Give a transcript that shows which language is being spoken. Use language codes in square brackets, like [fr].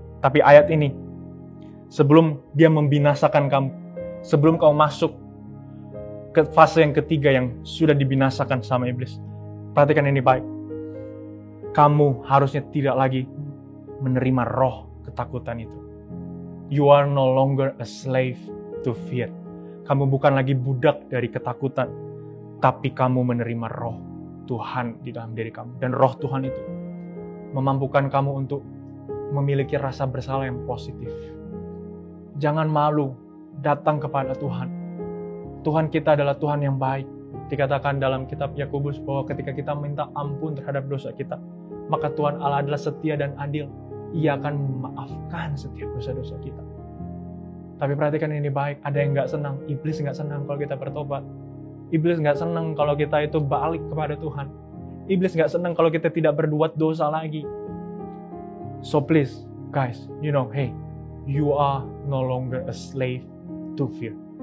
[id] Tapi ayat ini, sebelum dia membinasakan kamu, sebelum kamu masuk ke fase yang ketiga yang sudah dibinasakan sama iblis, perhatikan ini baik. Kamu harusnya tidak lagi menerima roh ketakutan itu. [en] You are no longer a slave to fear. [id] Kamu bukan lagi budak dari ketakutan, tapi kamu menerima roh Tuhan di dalam diri kamu. Dan roh Tuhan itu memampukan kamu untuk memiliki rasa bersalah yang positif. Jangan malu datang kepada Tuhan. Tuhan kita adalah Tuhan yang baik. Dikatakan dalam kitab Yakobus bahwa ketika kita minta ampun terhadap dosa kita, maka Tuhan Allah adalah setia dan adil. Ia akan memaafkan setiap dosa-dosa kita. Tapi perhatikan ini baik, ada yang gak senang. Iblis gak senang kalau kita bertobat. Iblis gak senang kalau kita itu balik kepada Tuhan. Iblis gak senang kalau kita tidak berbuat dosa lagi. [en] So please, guys, you are no longer a slave to fear.